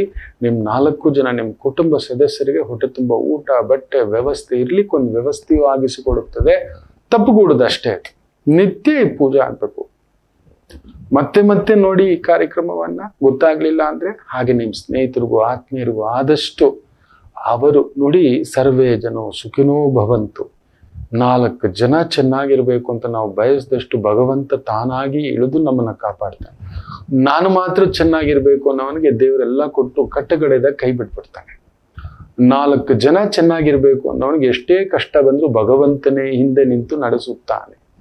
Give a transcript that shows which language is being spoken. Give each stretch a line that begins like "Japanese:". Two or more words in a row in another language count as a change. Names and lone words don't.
Kannada: ನಿಮ್ಮ 4 ಜನ ನಿಮ್ಮ ಕುಟುಂಬ ಸದಸ್ಯರಿಗೆ ಹೊಟ್ಟೆ ತುಂಬ ಊಟ, ಬಟ್ಟೆ ವ್ಯವಸ್ಥೆ ಇರ್ಲಿಕ್ಕೆ ಒಂದು ವ್ಯವಸ್ಥೆಯೂ ಆಗಿಸಿಕೊಡುತ್ತದೆ. ತಪ್ಪುಗೂಡದಷ್ಟೇ, ನಿತ್ಯ ಈ ಪೂಜೆ ಆಗ್ಬೇಕು. ಮತ್ತೆ ಮತ್ತೆ ನೋಡಿ ಈ ಕಾರ್ಯಕ್ರಮವನ್ನ. ಗೊತ್ತಾಗ್ಲಿಲ್ಲ ಅಂದ್ರೆ ಹಾಗೆ ನಿಮ್ಮ ಸ್ನೇಹಿತರಿಗೂ ಆತ್ಮೀಯರಿಗೂ ಆದಷ್ಟು ಅವರು ನೋಡಿ.
Sanskrit: ಸರ್ವೇ ಜನೋ ಸುಖಿನೋ ಭವಂತು.
Kannada: 4 ಜನ ಚೆನ್ನಾಗಿರ್ಬೇಕು ಅಂತ ನಾವು ಬಯಸಿದಷ್ಟು ಭಗವಂತ ತಾನಾಗಿ ಇಳಿದು ನಮ್ಮನ್ನ ಕಾಪಾಡ್ತಾನೆ. ನಾನು ಮಾತ್ರ ಚೆನ್ನಾಗಿರ್ಬೇಕು ಅನ್ನೋವನಿಗೆ ದೇವರೆಲ್ಲ ಕೊಟ್ಟು ಕಟ್ಟಗಡೆದ ಕೈ ಬಿಟ್ಬಿಡ್ತಾನೆ. 4 ಜನ ಚೆನ್ನಾಗಿರ್ಬೇಕು ಅನ್ನೋವನಿಗೆ ಎಷ್ಟೇ ಕಷ್ಟ ಬಂದ್ರೂ ಭಗವಂತನೇ ಹಿಂದೆ ನಿಂತು ನಡೆಸುತ್ತಾನೆ.